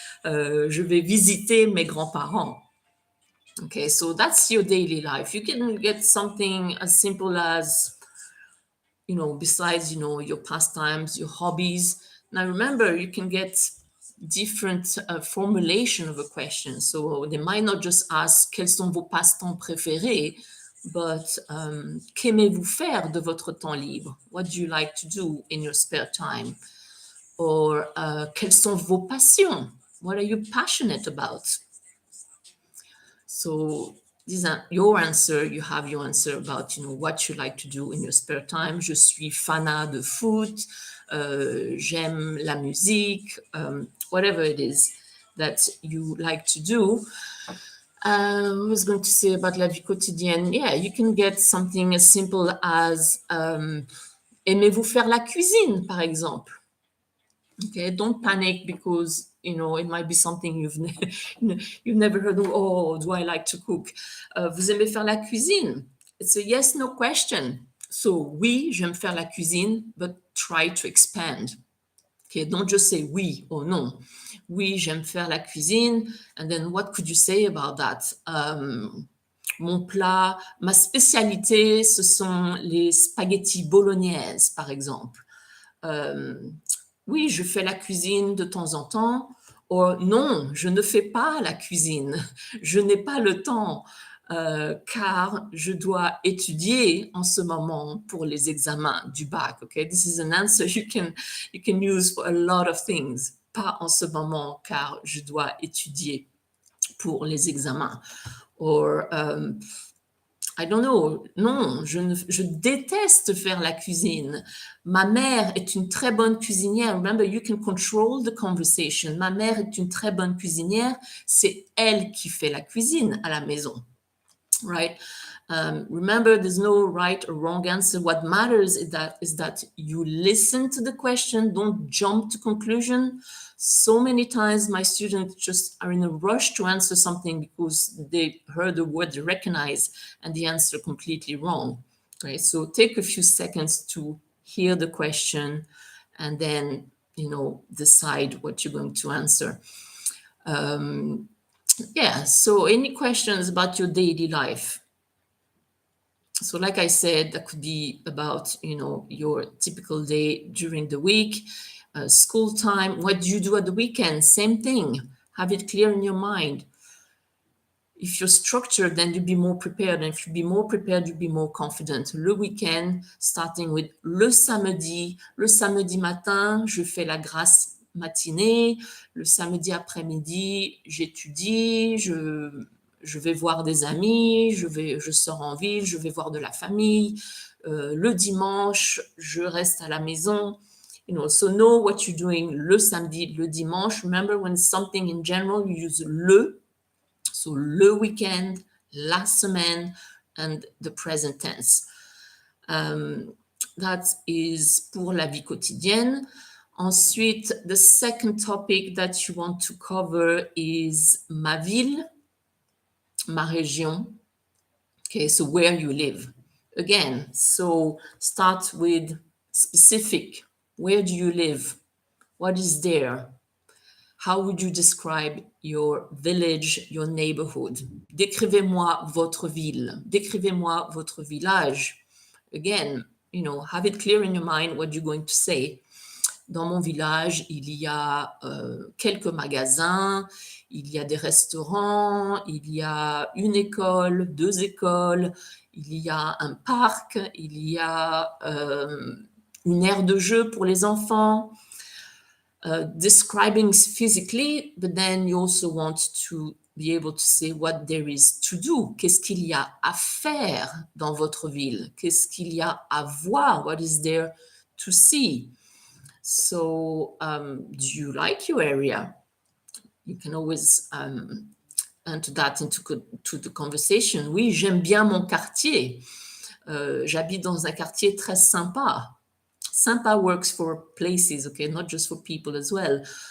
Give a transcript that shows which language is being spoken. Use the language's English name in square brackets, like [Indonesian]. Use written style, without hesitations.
[French] Je vais visiter mes grands-parents. [English] Okay, so that's your daily life. You can get something as simple as, besides, your pastimes, your hobbies. Now, remember, you can get different formulation of a question. So they might not just ask, [French] quels sont vos passe-temps préférés? But qu'aimez-vous faire de votre temps libre? [English] What do you like to do in your spare time? [French] Or quelles sont vos passions? [English] What are you passionate about? So these are your answer. You have your answer about what you like to do in your spare time. [French] Je suis fanat de foot. J'aime la musique. [English] Whatever it is that you like to do. I was going to say about [French] la vie quotidienne. [English] Yeah, you can get something as simple as [French] aimez-vous faire la cuisine, par exemple? [English] Okay, don't panic because it might be something you've never heard of. Oh, do I like to cook? [French] Vous aimez faire la cuisine? [English] It's a yes/no question. So [French] oui, j'aime faire la cuisine, [English] but try to expand. Okay, don't just say oui or non. [French] Oui, j'aime faire la cuisine, [English] and then what could you say about that? [French] Mon plat, ma spécialité, ce sont les spaghettis bolognaises, par exemple. Oui, je fais la cuisine de temps en temps. Ou non, je ne fais pas la cuisine. Je n'ai pas le temps car je dois étudier en ce moment pour les examens du bac. [English] Okay, this is an answer you can use for a lot of things. [French] Pas en ce moment car je dois étudier pour les examens. [English] Or I don't know. [French] Non, je déteste faire la cuisine. Ma mère est une très bonne cuisinière. [English] Remember, you can control the conversation. [French] Ma mère est une très bonne cuisinière. C'est elle qui fait la cuisine à la maison. [English] Right? Remember, there's no right or wrong answer. What matters is that you listen to the question. Don't jump to conclusion. So many times my students just are in a rush to answer something because they heard the word they recognize and the answer completely wrong. Right? So take a few seconds to hear the question and then, decide what you're going to answer. Yeah, so any questions about your daily life? So like I said, that could be about, your typical day during the week, school time. What do you do at the weekend? Same thing. Have it clear in your mind. If you're structured, then you'll be more prepared. And if you be more prepared, you'll be more confident. [French] Le week-end, [English] starting with [French] le samedi. Le samedi matin, je fais la grasse matinée. Le samedi après-midi, j'étudie, je vais voir des amis, je sors en ville, je vais voir de la famille. Le dimanche, je reste à la maison. [English] So know what you're doing [French] le samedi, le dimanche. [English] Remember, when something in general, you use le. So le week-end, la semaine, and the present tense. That is [French] pour la vie quotidienne. [English] Ensuite, the second topic that you want to cover is [French] ma ville, ma région. [English] Okay, so where you live. Again, so start with specific. Where do you live? What is there? How would you describe your village, your neighborhood? [French] Décrivez-moi votre ville. Décrivez-moi votre village. [English] Again, have it clear in your mind what you're going to say. [French] Dans mon village, il y a quelques magasins, il y a des restaurants, il y a une école, 2 écoles, il y a un parc, il y a une aire de jeu pour les enfants. [English] Describing physically, but then you also want to be able to say what there is to do. [French] Qu'est-ce qu'il y a à faire dans votre ville? Qu'est-ce qu'il y a à voir? [English] What is there to see? So, do you like your area? You can always enter that into the conversation. [French] Oui, j'aime bien mon quartier. J'habite dans un quartier très sympa. [English] Sympa works for places, okay, not just for people as well.